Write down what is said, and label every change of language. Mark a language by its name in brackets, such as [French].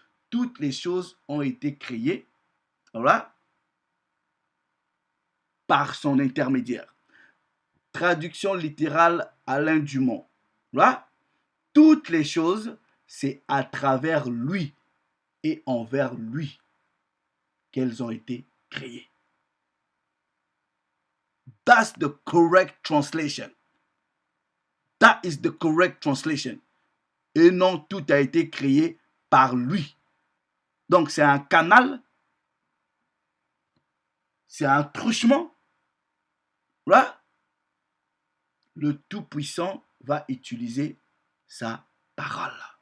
[French] Toutes les choses ont été créées, voilà, par son intermédiaire. Traduction littérale Alain Dumont. Voilà. Toutes les choses, c'est à travers lui et envers lui qu'elles ont été créées. [English] That's the correct translation. That is the correct translation. [French] Et non, tout a été créé par lui. Donc c'est un canal, c'est un truchement. Voilà. Le Tout-Puissant va utiliser sa parole.